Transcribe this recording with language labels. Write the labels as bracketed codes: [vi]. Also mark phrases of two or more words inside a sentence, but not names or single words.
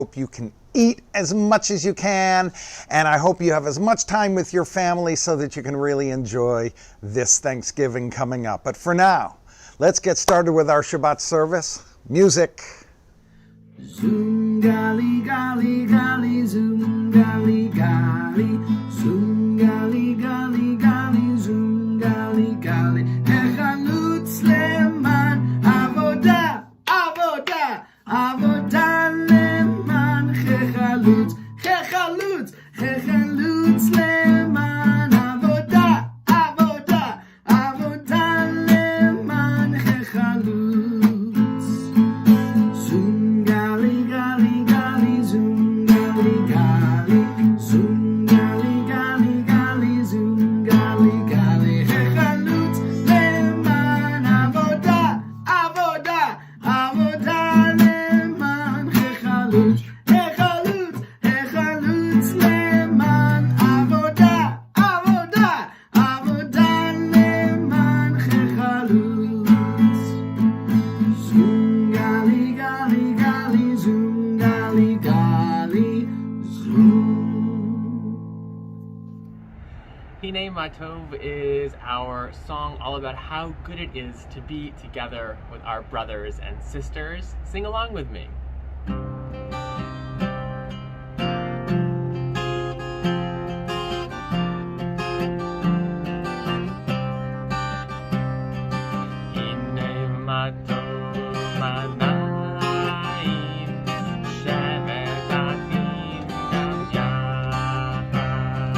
[en] hope you can eat as much as you can, and I hope you have as much time with your family so that you can really enjoy this Thanksgiving coming up. But for now, let's get started with our Shabbat service. Music. [he] זום גלי גלי גלי זום גלי גלי זום גלי גלי גלי זום גלי גלי החלוץ למען עבודה עבודה עבודה למען החלוץ החלוץ החלוץ למען עבודה עבודה עבודה למען החלוץ זום גלי גלי גלי זום גלי גלי זום גלי גלי גלי זום גלי גלי החלוץ למען עבודה עבודה עבודה למען החלוץ החלוץ החלוץ למען עבודה עבודה עבודה למען החלוץ זום גלי גלי גלי זום גלי גלי זום. [en] Hine Matov is our song all about how good it is to be together with our brothers and sisters. Sing along with me. [he] הנה מה טוב ומה נעים שבת אחים גם יחד.